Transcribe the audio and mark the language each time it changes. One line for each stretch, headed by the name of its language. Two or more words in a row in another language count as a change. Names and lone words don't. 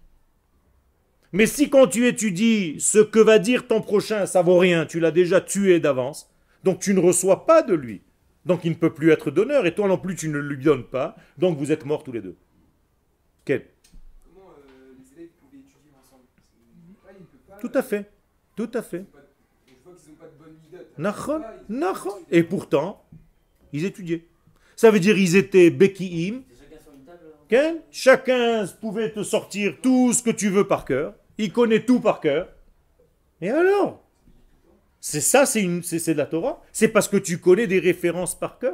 French: Mais si quand tu étudies ce que va dire ton prochain, ça vaut rien, tu l'as déjà tué d'avance, donc tu ne reçois pas de lui. Donc il ne peut plus être donneur et toi non plus tu ne lui donnes pas, donc vous êtes morts tous les deux. Quel? Comment les élèves pouvaient étudier ensemble? Il peut pas, Tout à fait, tout à fait. je vois qu'ils n'ont pas de bonne midot.
Hebrew: נכון, נכון.
French: Et pourtant, ils étudiaient. Ça veut dire ils étaient beki'im. C'est chacun sur une table. Ken, chacun pouvait te sortir tout ce que tu veux par cœur. Il connaît tout par cœur. Et alors? C'est ça, c'est de la Torah. C'est parce que tu connais des références par cœur.